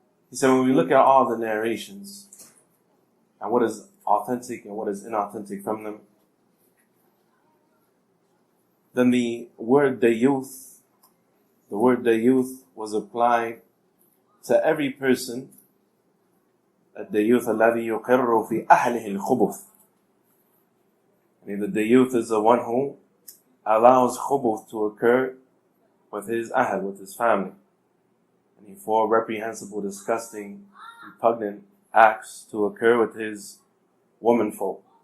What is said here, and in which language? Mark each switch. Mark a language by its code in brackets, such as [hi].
[en] He said, when we look at all the narrations and what is authentic and what is inauthentic from them, then the word dayuth was applied to every person. [ar] الديوث الذي يقر في أهله الخبث. [en] The dayuth is the one who allows khubuth to occur with his ahl, with his family, and for reprehensible, disgusting, repugnant acts to occur with his womenfolk.